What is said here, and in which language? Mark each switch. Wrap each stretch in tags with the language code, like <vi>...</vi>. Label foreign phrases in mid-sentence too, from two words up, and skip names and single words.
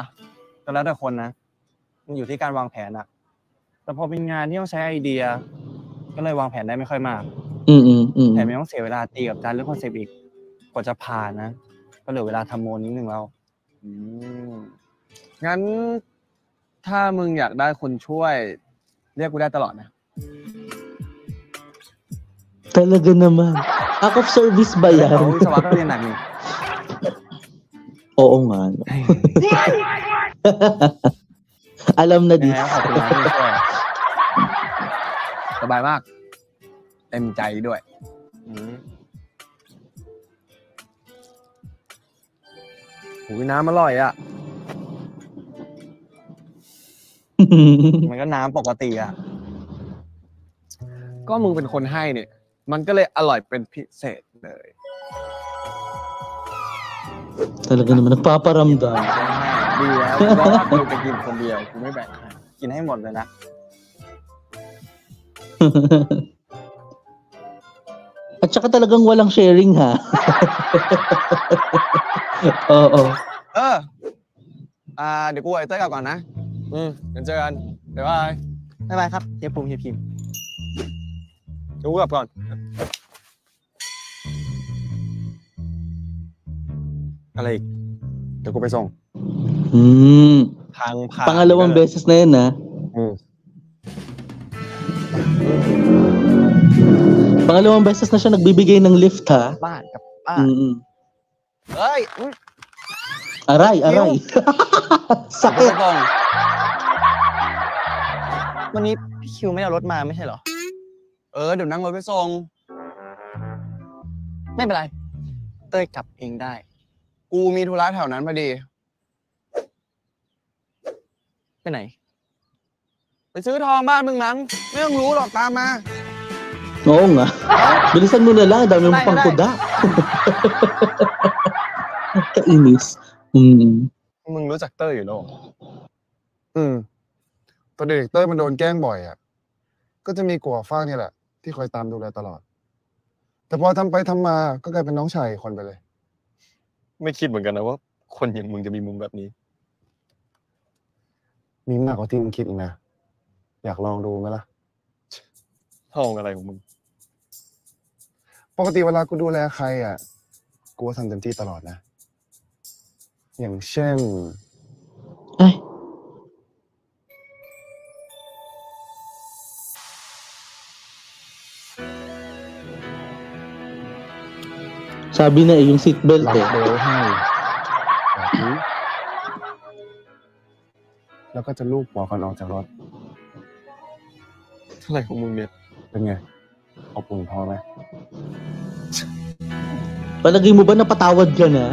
<th>ก็แล้วแต่คนนะ มันอยู่ที่การวางแผนอะแต่พอเป็นงานที่ต้องใช้ไอเดีย ก็เลยวางแผนได้ไม่ค่อยมากแถมยังต้องเสียเวลาตีกับอาจารย์เรื่องคอนเซปต์อีกกว่าจะผ่านนะ ก็เหลือเวลาทำโมนิดนึงแล้ว งั้นถ้ามึงอยากได้คนช่วยเรียกกูได้ตลอดนะ</th> <tl>Talaga naman.</tl> <en>Act of service</en> <tl>ba</tl> <th>แต่</th> <tl>yan?</tl> <th>เขาวิศวะก็เรียนหนักนี่</th> <tl>Oo nga. No. Alam na</tl> <th>ยัง</th> <tl>di.</tl> <th>ไงก็ขอบคุณนะที่ช่วย สบายมาก เต็มใจด้วยหูยน้ำอร่อยอ่ะ มันก็น้ำปกติอะ ก็มึงเป็นคนให้เนี่ย มันก็เลยอร่อยเป็นพิเศษเลย</th> <tl>Talaga naman nagpaparamdam.</tl> <th>ดีแล้วเพราะว่ากูจะกินคนเดียวกูไม่แบ่งใคร กินให้หมดเลยนะ</th> <tl>At saka talagang walang sharing ha. Oo.</tl> <th>เดี๋ยวกูไอ้เต้ยกลับก่อนนะเดี๋ยวเจอกันบ๊ายบาย บ๊ายบายครับเฮียภูมิเฮียพิมพ์ เดี๋ยวกูกลับก่อน อะไรอีก เดี๋ยวกูไปส่ง ทางผ่าน</th> <tl>Pangalawang beses na yun ha. Pangalawang beses na siya nagbibigay ng lift ha.</tl> <th>บ้านกับป้า เฮ้ย</th> <tl>Aray.</tl> <th>เดี๋ยว</th> <tl>Sakit.</tl> <th>ก่อนวันนี้พี่คิวไม่เอารถมาไม่ใช่เหรอ เดี๋ยวนั่งรถไปส่งไม่เป็นไร เต้ยกลับเองได้ กูมีธุระแถวนั้นพอดี ไปไหน ไปซื้อทองบ้านมึงมั้งไม่ต้องรู้หรอกตามมา</th> <tl>Oo nga. Bilisan mo na lang, dami mo pang kuda. Kainis.</tl> <th>มึงรู้จักเต้ยอยู่แล้วเหรอ ตอนเด็กเต้ยมันโดนแกล้งบ่อยอ่ะ ก็จะมีกัวฟ้างนี่แหละ ที่คอยตามดูแลตลอด แต่พอทำไปทำมาก็กลายเป็นน้องชายอีกคนไปเลย ไม่คิดเหมือนกันนะว่าคนอย่างมึงจะมีมุมแบบนี้ มีมากกว่าที่มึงคิดอีกนะ อยากลองดูไหมล่ะ ห้องอะไรของมึง ปกติเวลากูดูแลใครอ่ะ กูก็ทำเต็มที่ตลอดนะ อย่างเช่น</th> <tl>Ay. Sabi na yung seatbelt</tl> <th>หลับ</th> <tl>eh.</tl> <th>เบลให้แบบนี้แล้วก็จะลูบหัวก่อนออกจากรถ อะไรของมึงเนี่ย เป็นไงอบอุ่นพอไหม</th> <tl>Palagay mo ba napatawad ka na?</tl>